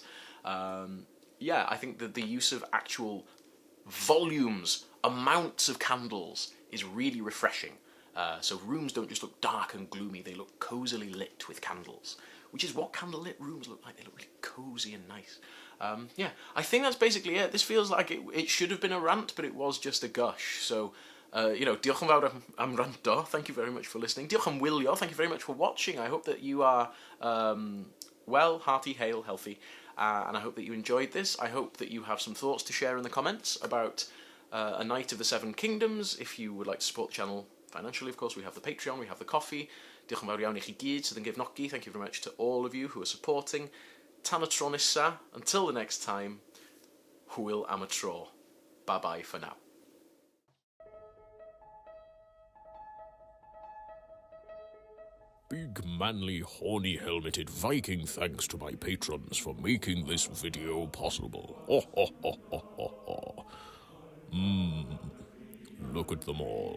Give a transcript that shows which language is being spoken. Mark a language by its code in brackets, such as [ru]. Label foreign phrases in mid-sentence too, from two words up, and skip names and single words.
[en] Yeah, I think that the use of actual volumes, amounts of candles, is really refreshing. So rooms don't just look dark and gloomy, they look cosily lit with candles, which is what candlelit rooms look like. They look really cosy and nice. Yeah, I think that's basically it. This feels like it should have been a rant, but it was just a gush. So, you know, [cy] diolch yn fawr am ranto. [en] Thank you very much for listening. [cy] Diolch yn wylio. [en] Thank you very much for watching. I hope that you are well, hearty, hale, healthy, and I hope that you enjoyed this. I hope that you have some thoughts to share in the comments about A Knight of the Seven Kingdoms. If you would like to support the channel financially, of course, we have the Patreon, we have the coffee. [cy] Diolch yn fawr iawn I chi gyd sydd yn gefnogi. [en] Thank you very much to all of you who are supporting. [cy] Tan y tro nesa. [en] Until the next time, [cy] hwyl am y tro. [en] Bye-bye for now. Big, manly, horny, helmeted Viking thanks to my patrons for making this video possible. Ho, ho, ho, ho, ho, ho. Look at them all.